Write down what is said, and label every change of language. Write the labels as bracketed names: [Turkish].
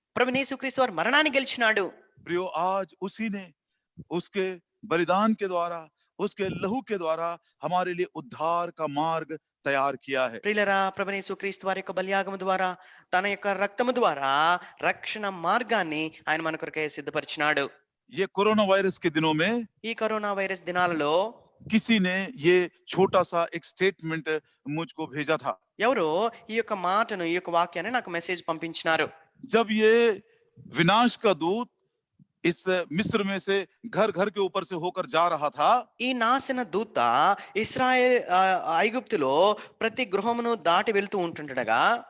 [Telugu] ప్రభువైన యేసుక్రీస్తు వారు మరణాన్ని గెలిచినాడు. [Hindi] प्रियो, आज उसी ने उसके बलिदान के द्वारा, उसके लहू के द्वारा हमारे लिए उद्धार का मार्ग तैयार किया है। [Telugu] ప్రియులారా, ప్రభువైన యేసుక్రీస్తు వారి యొక్క బలియాగము ద్వారా తన యొక్క రక్తము ద్వారా రక్షణ మార్గాన్ని ఆయన మన కొరకై సిద్ధపరిచినాడు. [Hindi] ये कोरोना वायरस के दिनों में [Telugu] ఈ కరోనా వైరస్ దినాలలో [Hindi] किसी ने ये छोटा सा एक स्टेटमेंट मुझको भेजा था। [Telugu] ఎవరో ఈ యొక్క మాటను, ఈ యొక్క వాక్యాన్ని నాకు మెసేజ్ పంపించినారు. [Hindi] जब ये विनाश का दूत इस मिस्र में से घर घर के ऊपर से होकर जा रहा था, [Telugu] ఈ నాశన దూత ఇశ్రాయేల్ ఐగుప్తులో ప్రతి గృహమును దాటి వెళ్తూ ఉంటుండగా